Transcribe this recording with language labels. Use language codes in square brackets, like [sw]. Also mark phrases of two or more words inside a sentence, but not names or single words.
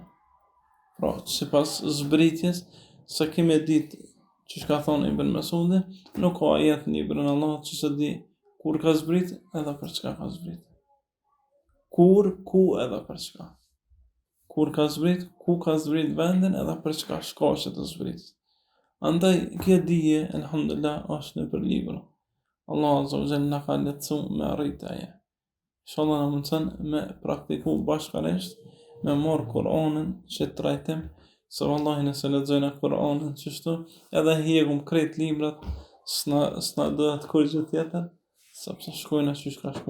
[sq] Pra, sipas zbritjes, sa kemi ditë që ka thonë Ibn Mesudi, nuk ka ajet në librin e Allahut që se di kur ka zbrit edhe për çka ka zbrit. Kur, ku edhe për çka. Kur ka zbrit, ku ka zbrit vendin edhe për çka shkaqet e zbritjes. Andaj kjo dije, elhamdulillah, është në për libra. [ar] الله عز وجل [sq] na ka lehtësu me arrit aje. Inshallah na mundson me praktiku bashkërisht, me marr Kur'anin që trajtim, se wallahi nëse lexojna Kur'anin çështu, edhe hiqum krejt librat, s'na dohet kur gjë tjetër, sepse shkojnë ashtu ka shku.